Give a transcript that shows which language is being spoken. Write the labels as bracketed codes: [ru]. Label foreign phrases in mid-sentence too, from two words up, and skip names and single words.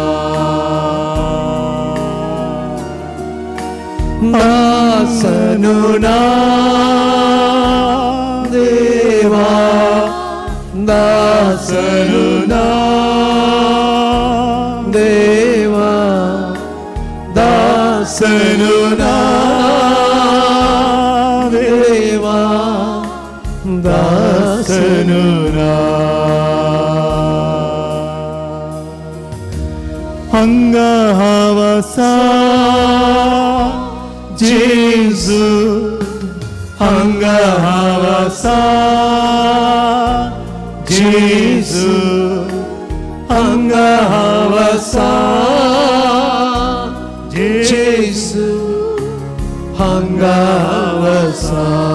[kn] ದಾಸನು ನಾ ದೇವಾ, ದಾಸನು ನಾ ದೇವಾ, ದಾಸನು ನಾ ದೇವಾ, ದಾಸನು ನಾ. ಅಂಗಹವಸ [kok] जेजू हांगा हांव आसा जेजू हांगा हांव आसा जेजू हांगा हांव आसा